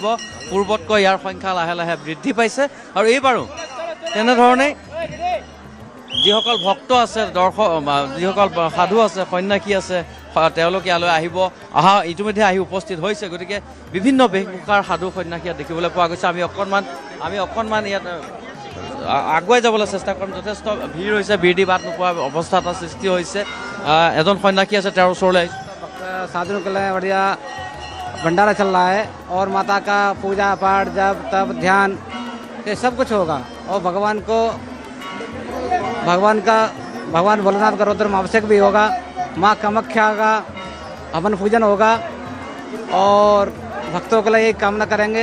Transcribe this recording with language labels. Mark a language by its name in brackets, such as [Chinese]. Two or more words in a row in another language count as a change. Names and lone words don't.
[Assamese] পূৰ্বতকৈ ইয়াৰ সংখ্যা লাহে লাহে বৃদ্ধি পাইছে। আৰু এইবাৰো তেনেধৰণে যিসকল ভক্ত আছে, যিসকল সাধু আছে, সন্ন্যাসী আছে, তেওঁলোক ইয়ালৈ ইতিমধ্যে আহি উপস্থিত হৈছে। গতিকে বিভিন্ন বেশভূষাৰ সাধু সন্ন্যাসী ইয়াত দেখিবলৈ পোৱা গৈছে। আমি অকণমান ইয়াত আগুৱাই যাবলৈ চেষ্টা কৰিম। যথেষ্ট ভিৰ হৈছে, ভিৰ দি বাট নোপোৱা অৱস্থা এটা সৃষ্টি হৈছে। এজন সন্ন্যাসী আছে, তেওঁৰ ওচৰলৈ [Hindi] साधुओं के लिए बढ़िया भंडारा चल रहा है और माता का पूजा पाठ जप तप ध्यान ये सब कुछ होगा। और भगवान भोलेनाथ का रुद्र अभिषेक भी होगा। माँ कामाख्या का हवन पूजन होगा और भक्तों के लिए यही कामना करेंगे।